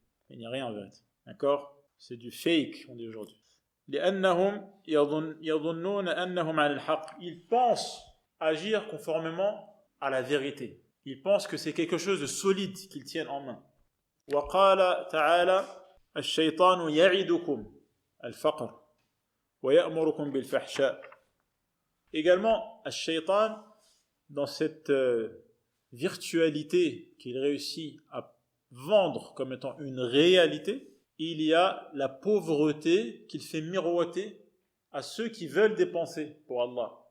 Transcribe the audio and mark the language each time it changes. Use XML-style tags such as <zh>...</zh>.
<fr>Il n'y a rien en vérité. D'accord? C'est du fake, on dit aujourd'hui.</fr> <ar>لأنهم يظنون أنهم على الحق.</ar> <fr>Ils pensent agir conformément à la vérité. Ils pensent que c'est quelque chose de solide qu'ils tiennent en main.</fr> <ar>وقال تعالى الشيطان يعدكم الفقر ويأمركم بالفحشاء.</ar> <fr>Également, الشيطان, dans cette virtualité qu'il réussit à vendre comme étant une réalité, il y a la pauvreté qu'il fait miroiter à ceux qui veulent dépenser pour Allah.</fr>